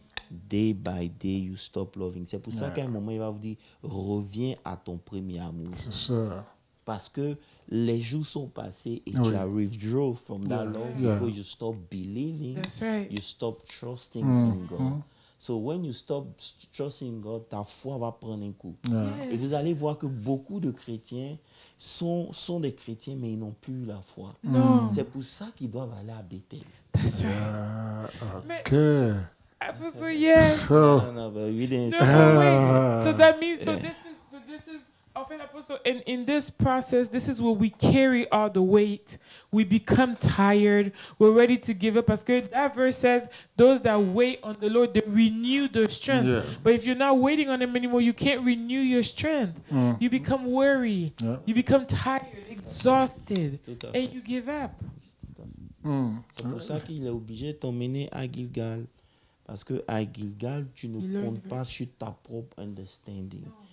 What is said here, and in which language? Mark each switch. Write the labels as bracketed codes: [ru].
[en] Day by day, you stop loving. [fr] C'est pour ça qu'à un moment, il va vous dire, reviens à ton premier amour. C'est ça. Parce que les jours sont passés et tu Oui. [en] as withdrawn from that love Yeah. because you stop believing, That's right. you stop trusting in God. So when you stop trusting God, [fr] ta foi va prendre un coup. [en] Yeah. [fr] Et vous allez voir que beaucoup de chrétiens sont des chrétiens, mais ils n'ont plus la foi. [en] No. [fr] C'est pour ça qu'ils doivent aller à Bethel. [en] That's right. Okay. Apostle, yes. So, No, but we didn't No, start. no, wait. So that means this is often apostle in this process, this is where we carry all the weight. We become tired. We're ready to give up. Because that verse says, those that wait on the Lord, they renew their strength. Yeah. But if you're not waiting on him anymore, you can't renew your strength. You become weary. Yeah. You become tired, exhausted, [fr] Tout à fait. [en] and you give up. [fr] Tout à fait. C'est pour ça qu'il est obligé de t'emmener à Gilgal. Parce que à Gilgal, tu ne Il comptes pas sur ta propre understanding.